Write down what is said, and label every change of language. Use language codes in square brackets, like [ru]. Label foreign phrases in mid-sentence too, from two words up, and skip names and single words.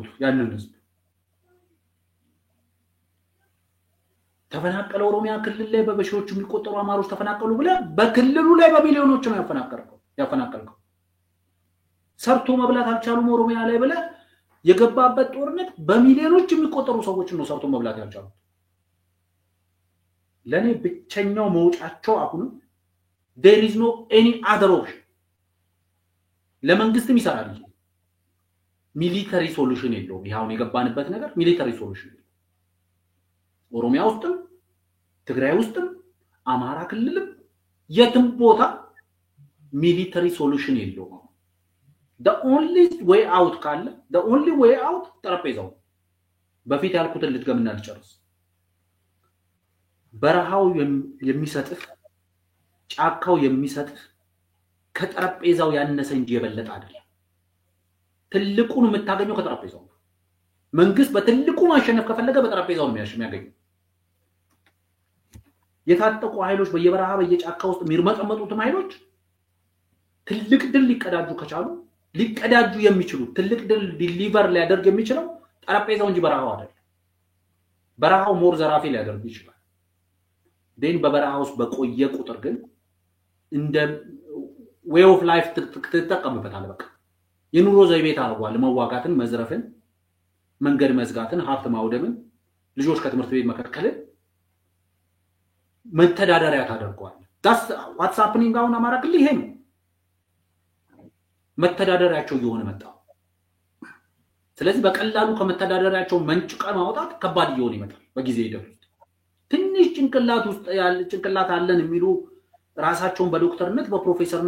[am] ያንን ህዝብ ተፈናቀለ። ኦሮሚያ ክልል ላይ በበሺዎች የሚቆጠሩ አማሮች ተፈናቀሉ ብለ በክልሉ ላይ በሚሊዮኖች ነው ያፈናቀልከው። ሰርቶ መብላት አልቻሉም ኦሮሚያ ላይ ብለ የገባበት ጦርነት በሚሊዮኖች የሚቆጠሩ ሰዎች ነው ሰርቶ መብላት ያልቻሉት። ለኔ ብቸኛው መውጫቸው አሁን [en] there is no any other option። [am] ለመንግስትም ይሰራል። [en] military solution [am] የለውም። ይሄውን የገባንበት ነገር [en] military solution [am] የለውም። ኦሮሚያ ውስጥም ትግራይ ውስጥም አማራ ክልልም የትም ቦታ [en] military solution [am] የለውም። [en] the only way out [am] ካለ [en] the only way out [am] ጠረጴዛው በፊት ያልኩትን ልትገምና ልጨርስ። በረሃው የሚሰጥህ ጫካው የሚሰጥህ ከጠረጴዛው ያነሰ እንጂ የበለጠ አይደለም። ትልቁን የምታገኘው ከጠረጴዛው። መንግስት በትልቁ ማሸነፍ ከፈለገ በጠረጴዛው ነው የሚያገኘው። የታጠቁ ኃይሎች በየበረሃ በየጫካ ውስጥ የሚርመጠመጡትም ኃይሎች ትልቅ ድል ሊቀዳጁ ከቻሉ ሊቀዳጁ የሚችሉ ትልቅ ድል ዲሊቨር ሊያደርግ የሚችለው ጠረጴዛው እንጂ በረሃው አይደለም። በረሃው ሞር ዘራፊ ሊያደርግ ይችላል ደን በበረሃው ውስጥ በቆየ ቁጥር ግን እንደ [en] way of life [am] ተጠቀምበታል በቃ የኑሮ ዘይቤ ታርጓል መዋጋትን መዝረፍን መንገድ መዝጋትን ሀብት ማውደምን ልጆች ከትምህርት ቤት መከልከልን መተዳደሪያ ታደርጓል [en] that's what's happening [am] አሁን አማራ ክልል ይሄ ነው መተዳደሪያቸው እየሆነ መጣው ስለዚህ በቀላሉ ከመተዳደሪያቸው መንጭቃ ማውጣት ከባድ እየሆነ ይመጣል በጊዜ ሂደት ትንሽ ጭንቅላት ውስጥ ያለ ጭንቅላት አለን የሚሉ ራሳቸውን በዶክተርነት በፕሮፌሰርነት